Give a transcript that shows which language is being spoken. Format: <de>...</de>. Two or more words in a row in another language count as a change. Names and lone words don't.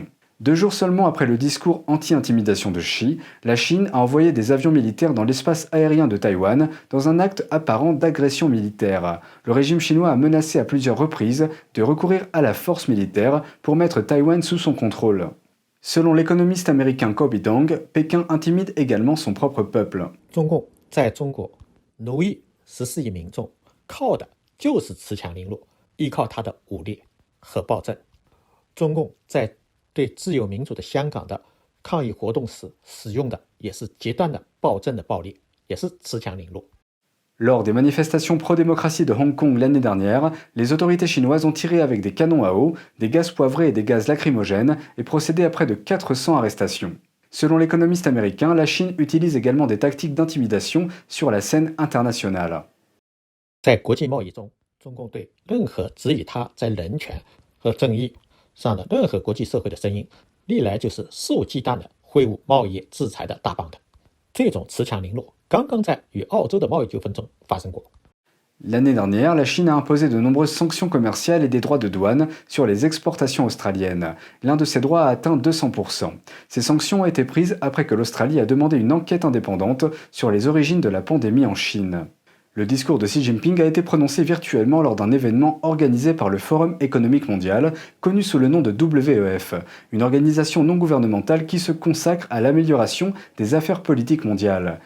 <fr>2 jours seulement après le discours anti-intimidation de Xi, la Chine a envoyé des avions militaires dans l'espace aérien de Taïwan dans un acte apparent d'agression militaire. Le régime chinois a menacé à plusieurs reprises de recourir à la force militaire pour mettre Taïwan sous son contrôle. Selon l'économiste américain Kobe Dong, Pékin intimide également son propre peuple.</fr> <zh>中共在中国奴役14亿民众，靠的就是恃强凌弱，依靠他的武力和暴政。中共在对自由民主的香港的抗议活动时使用的也是极端的暴政的暴力，也是恃强凌弱。</zh> <fr>Lors des manifestations pro-démocratie de Hong Kong l'année dernière, les autorités chinoises ont tiré avec des canons à eau, des gaz poivrés et des gaz lacrymogènes et procédé à près de 400 arrestations. Selon l'économiste américain, la Chine utilise également des tactiques d'intimidation sur la scène internationale.</fr> <zh>在国际贸易中，中共对任何质疑他在人权和正义上的任何国际社会的声音，历来就是肆无忌惮的挥舞贸易制裁的大棒的。这种恃强凌弱刚刚在与澳洲的贸易纠纷中发生过。</zh> <fr>L'année dernière, la Chine a imposé de nombreuses sanctions commerciales et des droits de douane sur les exportations australiennes. L'un de ces droits a atteint 200%. Ces sanctions ont été prises après que l'Australie a demandé une enquête indépendante sur les origines de la pandémie en Chine. Le discours de Xi Jinping a été prononcé virtuellement lors d'un événement organisé par le Forum économique mondial, connu sous le nom de WEF, une organisation non gouvernementale qui se consacre à l'amélioration des affaires politiques mondiales.</fr>